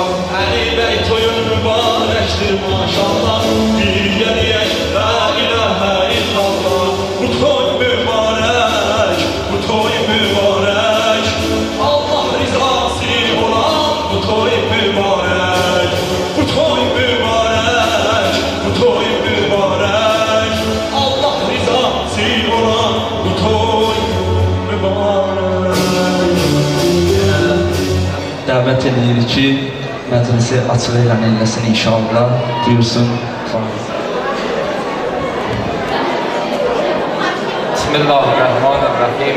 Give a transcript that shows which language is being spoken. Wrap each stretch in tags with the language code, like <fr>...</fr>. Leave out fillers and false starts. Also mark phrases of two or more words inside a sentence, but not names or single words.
<az>Ali bey toyun mübarektir maşallah, bir gediyek</az> <ar>لا إله إلا الله.</ar> <az>Bu toy mübarek, bu toy mübarek, Allah rizası olan bu toy mübarek. Bu toy mübarek, bu toy mübarek, Allah rizası olan bu toy mübarek. Dəvət edirik ki, məclisi açıq elan eləsin inşallah. Buyursun.</az> <ar>Bismillahirrahmanirrahim.</ar>